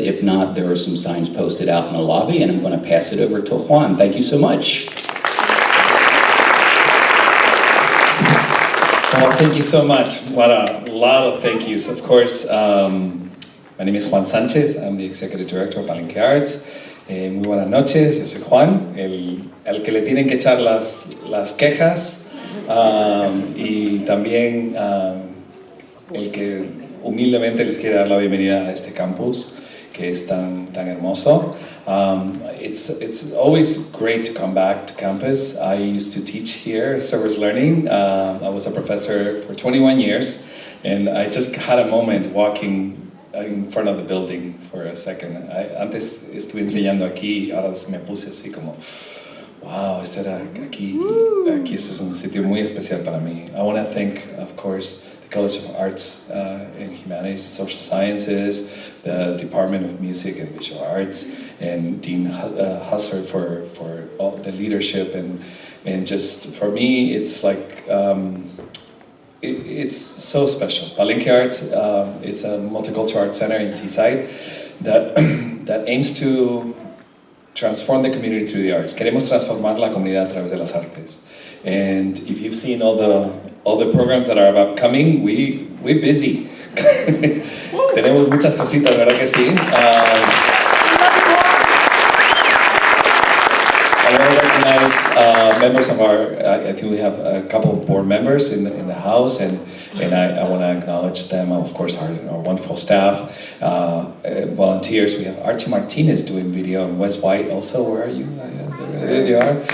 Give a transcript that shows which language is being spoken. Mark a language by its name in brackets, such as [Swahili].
[English] If not, there are some signs posted out in the lobby, and I'm going to pass it over to Juan. Thank you so much. Well, thank you so much. What a lot of thank yous. Of course, my name is Juan Sanchez. I'm the Executive Director of Palenke Arts. [Spanish] Muy buenas noches, yo soy Juan, el que le tienen que echar las quejas y también el que humildemente les quiere dar la bienvenida a este campus que es tan hermoso. [English] It's always great to come back to campus. I used to teach here, service learning. I was a professor for 21 years, and I just had a moment walking in front of the building for a second. [Spanish] Antes estuve enseñando aquí, ahora me puse así como, wow, este era aquí. Aquí este es un sitio muy especial para mí. [English] I want to thank, of course, the College of Arts and Humanities and Social Sciences, the Department of Music and Visual Arts, and Dean Husser for all the leadership, and just for me, it's like it's so special. Palenke Arts is a multicultural art center in Seaside that aims to transform the community through the arts. [Spanish] Queremos transformar la comunidad a través de las artes. [English] And if you've seen all the programs that are upcoming, we're busy. [Spanish] Tenemos muchas cositas, ¿verdad que sí? [English] I want to recognize members of I think we have a couple of board members in the house, and I want to acknowledge them, of course, our wonderful staff, volunteers. We have Archie Martinez doing video, and Wes White also. Where are you? There they are.